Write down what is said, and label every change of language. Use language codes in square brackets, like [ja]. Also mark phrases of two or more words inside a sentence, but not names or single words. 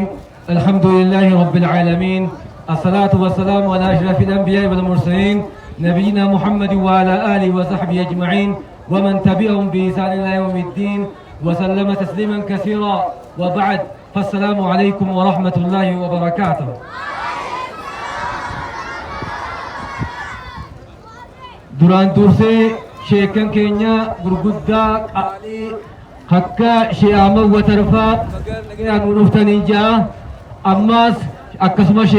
[ar] الحمد لله رب العالمين، الصلاة والسلام على أشرف الأنبياء والمرسلين نبينا محمد وعلى آله وصحبه أجمعين ومن تبعهم بإحسان إلى يوم الدين وسلم تسليما كثيرا. وبعد، فالسلام عليكم ورحمة الله وبركاته. [om] duraan dursee sheekan keenya gurguddaa qaalii akka she'aama watarfaa magaalaa nu dhuftanii jaa ammaas akkasuma shee